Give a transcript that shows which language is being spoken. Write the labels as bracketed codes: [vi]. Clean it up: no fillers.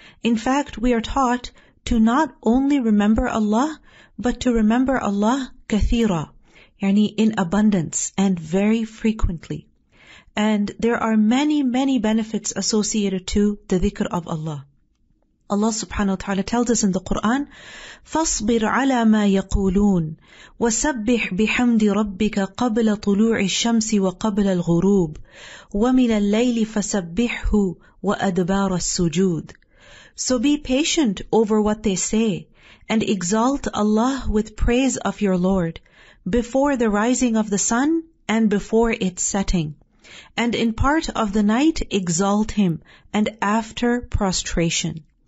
[en] In fact, we are taught to not only remember Allah, but to remember Allah kathira, yani in abundance and very frequently. And there are many, many benefits associated to the dhikr of Allah. [ar] Allah subhanahu wa ta'ala [en] tells us in the Quran, [ar] فَاصْبِرْ عَلَى مَا يَقُولُونَ وَسَبِّحْ بِحَمْدِ رَبِّكَ قَبْلَ طُلُوعِ الشَّمْسِ وَقَبْلَ الْغُرُوبِ وَمِنَ اللَّيْلِ فَسَبِّحْهُ وَأَدْبَارَ السُّجُودِ. [en] So be patient over what they say, and exalt Allah with praise of your Lord, before the rising of the sun and before its setting. And in part of the night exalt Him, and after prostration.